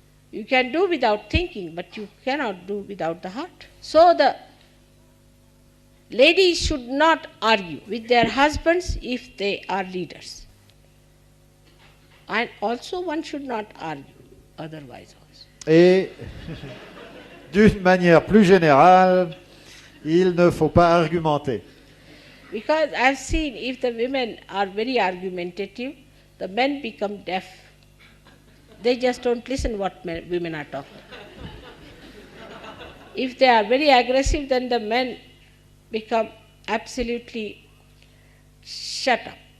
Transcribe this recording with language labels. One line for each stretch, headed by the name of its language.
English: You can do without thinking, but you cannot do without the heart. So the ladies should not argue with their husbands if they are leaders. And also one should not argue otherwise also.
French: Et d'une manière plus générale, il ne faut pas argumenter.
English: Because I've seen if the women are very argumentative, the men become deaf. They just don't listen what women are talking. If they are very aggressive, then the men become absolutely shut up.